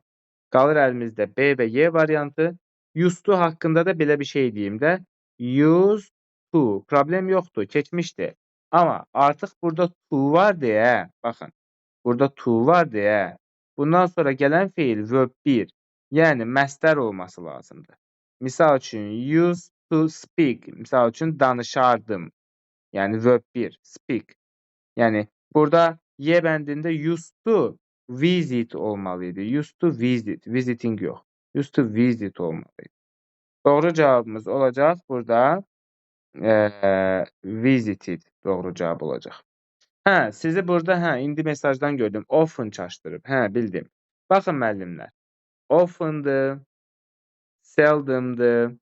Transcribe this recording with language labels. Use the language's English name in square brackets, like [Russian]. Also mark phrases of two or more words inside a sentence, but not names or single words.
[Azerbaijani] Qalır əlimizdə B və Y variantı. [English] Used to [Azerbaijani] haqqında da belə bir şey deyim də. [English] Used to. [Azerbaijani] Problem yoxdur, keçmişdir. Amma artıq burada to var deyə, baxın. Burada to var deyə, bundan sonra gələn feil verb 1, yəni məstər olması lazımdır. Misal üçün, [English] used to speak, [Azerbaijani] misal üçün danışardım. Yəni verb 1, speak. Yəni burada Y bəndində [English] used to visit [Azerbaijani] olmalıydı. [English] Used to visit, visiting yox. Used to visit olmalıydı. [Azerbaijani] Doğru cavabımız olacaq burada visited doğru cavab olacaq. Sizi burada indi mesajdan gördüm. Often çaşdırıb. Bildim. Baxın müəllimlər. Often'dır, seldom'dır.